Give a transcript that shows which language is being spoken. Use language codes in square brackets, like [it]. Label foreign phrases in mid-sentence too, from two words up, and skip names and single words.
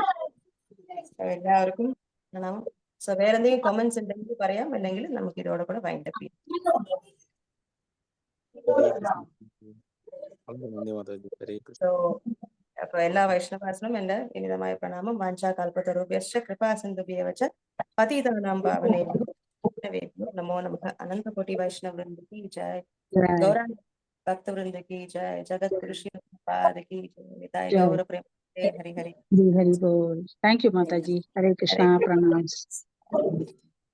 [ml] എല്ലാവർക്കും പ്രണാമം. സോ വേറെ എന്തെങ്കിലും കമന്റ്സ് ഉണ്ടെങ്കിൽ പറയാം, അല്ലെങ്കിൽ നമുക്ക് ഇതോടെ കൂടെ വൈൻഡപ്പ് ചെയ്യാം. അപ്പൊ എല്ലാ വൈഷ്ണവാസിനും എന്റെ വിനീതമായ പ്രണാമം. [sa] വാഞ്ചാ കൽപതരുഭ്യശ്ച കൃപാ സിന്ധുഭ്യേവ ച പതിതാനാം പാവനേഭ്യോ വൈഷ്ണവേഭ്യോ നമോ നമഃ. [hi] अनंत कोटि वैष्णव वृंद की जय, गौरांग भक्त वृंद की जय, जगत गुरु श्री पाद की जय, निताय गौर प्रेम हरि हरि हरि बोल. [en] thank you [hi] माता जी. हरे कृष्णा. प्रणाम.